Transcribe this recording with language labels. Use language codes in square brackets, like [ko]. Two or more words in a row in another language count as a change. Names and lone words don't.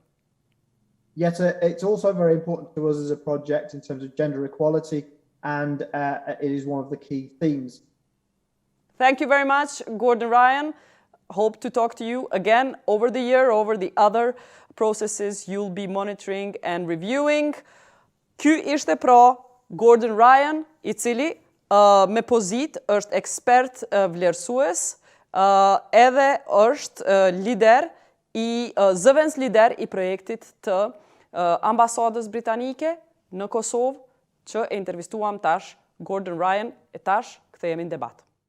[en] Yet it's also very important to us as a project in terms of gender equality, and it is one of the key themes. Thank you very much, Gordon Ryan. Hope to talk to you again over the year, over the other processes you'll be monitoring and reviewing. [sq] Ky ishte pra Gordon Ryan, I cili me pozit është ekspert vlerësues, edhe është lider zëvendës lider i projektit të ambasadës britanike në Kosovë, që e intervistuam tash Gordon Ryan, e tash kthehemi në debat.